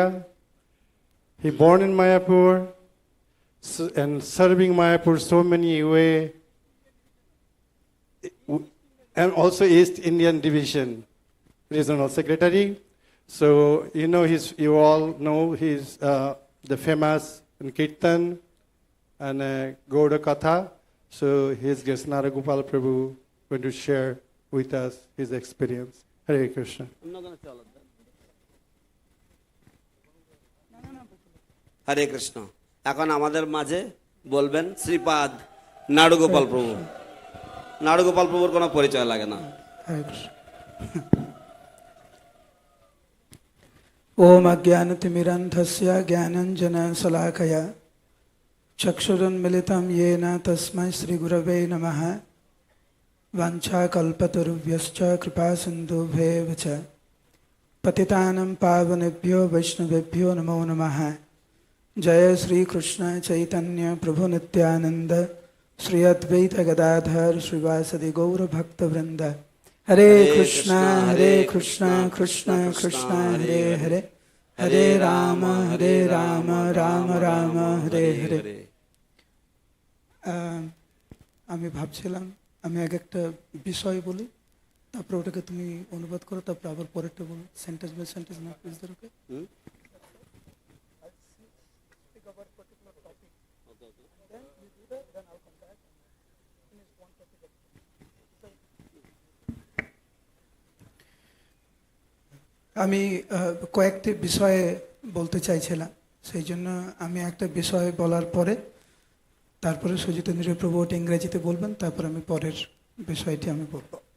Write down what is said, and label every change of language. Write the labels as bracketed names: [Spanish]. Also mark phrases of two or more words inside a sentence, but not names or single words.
[English] He born in Mayapur and serving Mayapur so many way, and also East Indian Division regional secretary. So you all know he's the famous in Kirtan and Gauda Katha. So His Grace Naragopal Prabhu going to share with us his experience. Hare Krishna. [Bangla] হরে কৃষ্ণ। এখন আমাদের মাঝে বলবেন শ্রীপাদ নাড়ুগোপাল প্রভু। নাড়ুগোপাল প্রভুর কোনো পরিচয় লাগে না। [Sanskrit] ओम अज्ञानतिमिरन्धस्य ज्ञानाञ्जनशलाकया चक्षुरुन्मिलितं येन तस्मै श्रीगुरवे नमः। वाञ्छाकल्पतरुभ्यश्च कृपासिन्धुभ्येव च पतितानां पावनेभ्यो वैष्णवेभ्यो नमो नमः। जय श्री कृष्ण चैतन्य प्रभु नित्यानंद श्री अद्वैत गदाधर श्रीवासदि गौर भक्तवृंद। हरे कृष्णा कृष्ण कृष्ण हरे हरे, हरे राम राम राम हरे हरे। [Bangla] আমি ভাবছিলাম আমি একটা বিষয় বলি, তারপর ওটাকে তুমি অনুবাদ করো, তারপর আবার পরেরটা বলো, [English] sentence by sentence [Bangla] না প্লিজ। ওকে আমি কয়েকটি বিষয়ে বলতে চাইছিলাম, সেই জন্য আমি একটা বিষয় বলার পরে তারপরে সুজিতেন্দ্র প্রভু ওটা ইংরেজিতে বলবেন, তারপর আমি পরের বিষয়টি আমি বলব।